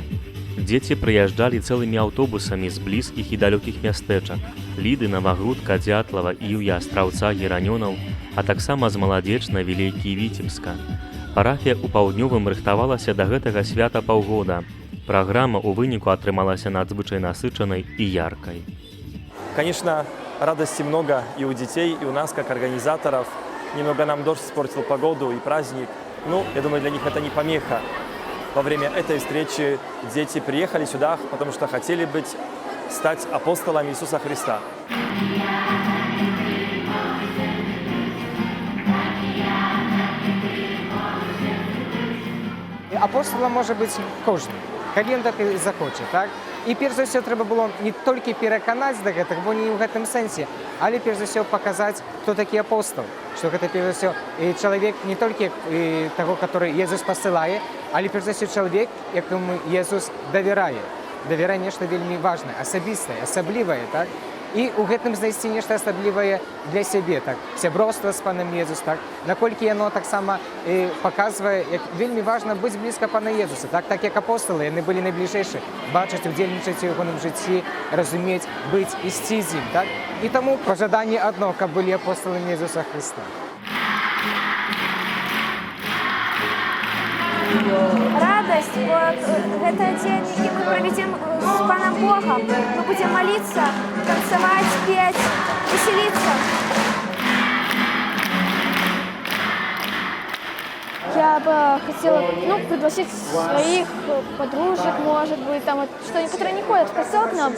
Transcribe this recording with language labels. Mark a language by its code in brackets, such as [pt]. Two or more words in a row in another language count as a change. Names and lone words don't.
[be] Дзеці прыязджалі цэлымі аўтобусамі з блізкіх і далёкіх мястэчак – Ліды, Навагрудка, Дзятлава, Іўя, Астраўца, Геранёнаў, а таксама з Маладзечна, Вілейкі і Віцебска. Парафія ў паўднёвым рыхтавалася да гэтага свята паўгода. Праграма ў выніку атрымалася надзвычай насычанай і яркай. [ru] Конечно, радости много и у детей, и у нас, как организаторов. Немного нам дождь испортил погоду и праздник. Ну, я думаю, для них это не помеха. Во время этой встречи дети приехали сюда, потому что хотели стать апостолами Иисуса Христа. [uk] Апостолом може бути кожен, коли він так і захоче, так? І перш за все треба було не тільки переконати до гэтага, бо не в гэтым сенсі, але перш за все показати, хто такий апостол, що гэта перш за все чоловік не тільки того, который Єсус посилає, але перш за все чоловік, якому Єсус довіряє. Довіряє нешто вельми важне, особисте, особливе, так? [be] і у гэтым знайсці нешта асаблівае для сябе, так, сяброўства з панам Езус, так, наколькі яно таксама паказвае, як вельмі важна быць блізка пана Езуса, так як апосталы, яны былі найбліжэйшы, бачыць, удзельнічаць у ягоным жыцці, разумець, быць, ісці з ім, так, і таму пажаданне адно, каб былі апосталамі Езуса Христа. [ru] Радость, вот это день, и мы проведем с Паном Богом. Мы будем молиться, танцевать, петь, веселиться. Я бы хотела пригласить своих подружек, может быть, там, вот, что которые не ходят в костел к нам.